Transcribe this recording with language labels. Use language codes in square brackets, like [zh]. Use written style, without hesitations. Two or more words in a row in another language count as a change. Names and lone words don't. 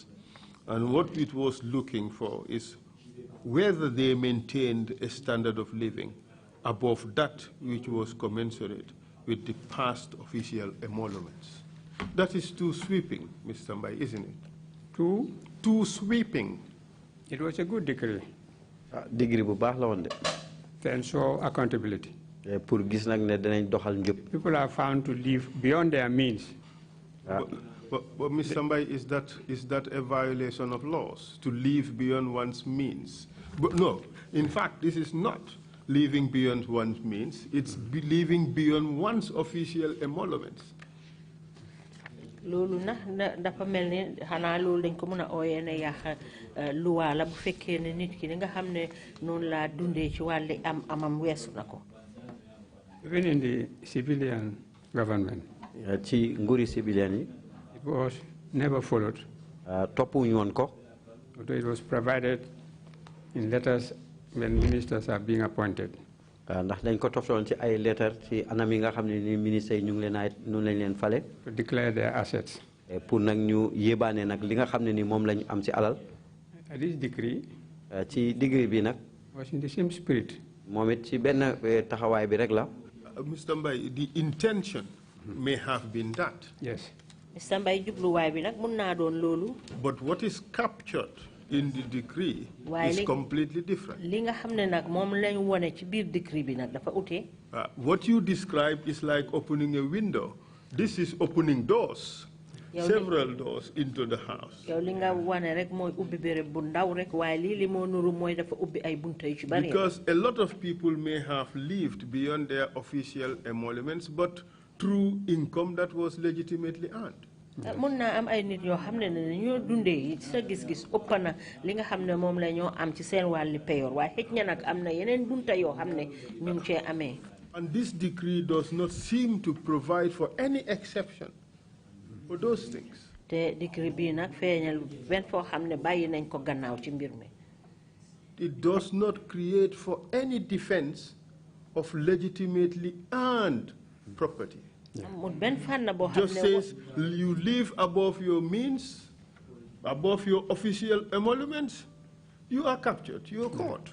[en] And what it was looking for is whether they maintained a standard of living above that which was commensurate with the past official emoluments. That is too sweeping, Mr. Mbai, isn't it? Too sweeping. It was a good decree. [wo] Degree bu baax la woon de. [en] To ensure accountability. [wo] Pour gis nag ne danañ doxal njub. [en] People are found to live beyond their means. But Mr. Mbai, is that a violation of laws, to live beyond one's means? But no, in fact, this is not living beyond one's means. It's living beyond one's official emoluments. [wo] Loolu nag dafa mel ni xanaa loolu dañ ko mën a ooyee ne yàq luwaa la bu fekkee ne nit ki li nga xam ne noonu laa dundee ci wàlli amam weesu na ko. [en] Even in the civilian government. [wo] Ci nguuri civilian yi. [en] It was never followed. [wo] Toppuñu woon ko. [en] Although it was provided in letters when ministers are being appointed. [wo] Ndax dañ ko toftoon ci ay lettre ci anam yi nga xam ne ni ministre yi ñu ngi leen ay noonu lañ leen fale. [en] To declare their assets. [wo] Pour nag ñu yébaane nag li nga xam ne ni moom lañ am ci alal. [en] This decree. [wo] Ci degree bi nag. [en] Was in the same spirit. [wo] moom it ci benn taxawaay bi rek la. [en] Mr. Mbai, the intention may have been that. Yes. [wo] Mr. Mbai jubluwaay bi nag mun naa doon loolu. [en] But what is captured in the decree is completely different. What you described is like opening a window. This is opening doors, several doors into the house. Because a lot of people may have lived beyond their official emoluments, but through income that was legitimately earned. [wo] Mun naa am ay nit yoo xam ne ñoo dundee ci sa gis-gis ëpp na li nga xam ne moom la ñoo am ci seen wàlli payoor waaye xëj na nag am na yeneen bunta yoo xam ne ñu ngi cee amee. [en] And this decree does not seem to provide for any exception for those things. [wo] Te decree bii nag feeñal benn foo xam ne bàyyi nañ ko gannaaw ci mbir mi. [en] It does not create for any defense of legitimately earned property. Just says you live above your means, above your official emoluments, you are captured, you are caught.